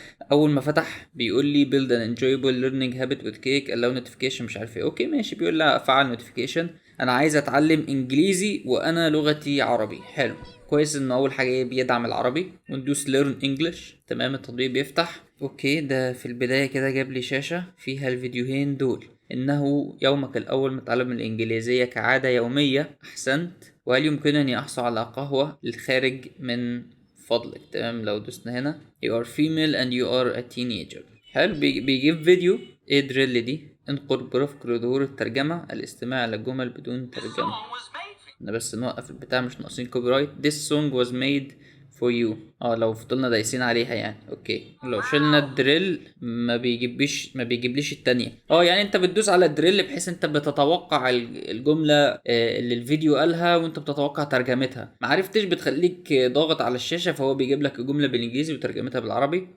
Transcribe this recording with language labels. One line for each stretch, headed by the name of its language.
Arabic: فاول ما فتح بيقول لي
English: build an enjoyable learning habit with cake allow notification
Arabic: مش عارف ايه. اوكي ماشي، بيقول لي فعل notification. انا عايز اتعلم انجليزي وانا لغتي عربي. حلو، كويس انه اول حاجه بيدعم العربي. وندوس
English: learn english.
Arabic: تمام، التطبيق بيفتح. اوكي، ده في البدايه كده جاب لي شاشه فيها الفيديوهين دول. انه يومك الاول متعلم الانجليزيه كعاده يوميه. احسنت. وهل يمكنني احصل على قهوه للخارج من فضلك؟ تمام، لو دوسنا هنا
English: you are female and you are a teenager.
Arabic: حلو، بيجيب فيديو. ايه دريل دي؟ انقر برفق ظهور الترجمه، الاستماع للجمل بدون ترجمه. احنا بس نوقف البتاع، مش ناقصين كوبي رايت.
English: This song was made for you.
Arabic: لو فضلنا دايسين عليها يعني. اوكي، لو شلنا الدريل ما بيجيبليش التانية. يعني انت بتدوس على الدريل بحيث انت بتتوقع الجملة اللي الفيديو قالها، وانت بتتوقع ترجمتها. معرفتش بتخليك ضاغط على الشاشة، فهو بيجيب لك الجملة بالانجليزي وترجمتها بالعربي.